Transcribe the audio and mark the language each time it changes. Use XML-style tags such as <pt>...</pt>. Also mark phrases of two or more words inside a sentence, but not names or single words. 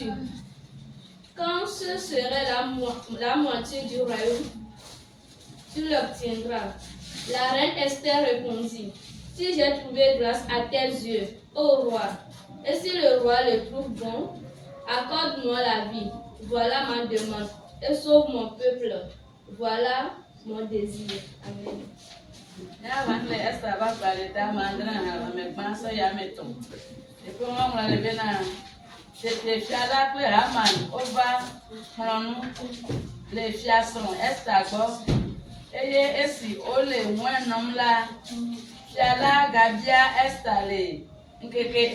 <fr>Quand ce serait la moitié du royaume, tu l'obtiendras. La reine Esther répondit, si j'ai trouvé grâce à tes yeux, ô roi, et si le roi le trouve bon, accorde-moi la vie. Voilà ma demande, et sauve mon peuple. Voilà mon désir. Amen.</fr> <ee>Eye esi ole nwenom la fiala gabia Esther le nkeke</ee>